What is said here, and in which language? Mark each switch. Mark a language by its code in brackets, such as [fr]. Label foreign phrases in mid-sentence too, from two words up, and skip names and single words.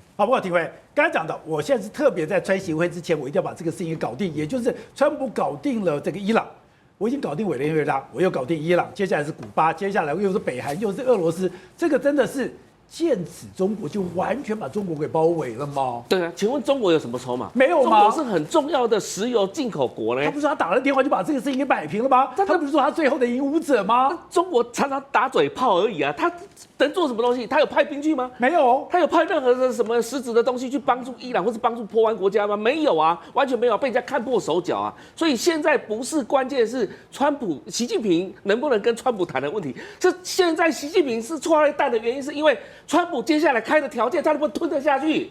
[zh] 好，不過廷輝剛才講到，我現在是特別在川習會之前，我一定要把這個事情搞定，也就是川普搞定了這個伊朗，我已經搞定委內瑞拉，我又搞定伊朗，接下來是古巴，接下來又是北韓，又是俄羅斯，這個真的是劍指中國，就完全把中國給包圍了嗎？對啊，請問中國有什麼籌碼？沒有嗎？中國是很重要的石油進口國呢。他不是說他打了電話就把這個事情給擺平了嗎？他不是說他最後的贏武者嗎？中國常常打嘴炮而已啊，他能做什麼東西？他有派兵去嗎？沒有，他有派任何的什麼實質的東西去幫助伊朗或是幫助波灣國家嗎？沒有啊，完全沒有，被人家看破手腳啊。所以現在不是關鍵是習近平能不能跟川普談的問題，這現在習近平是錯了蛋的原因，是因為川普接下來開的條件，他能不能吞得下去？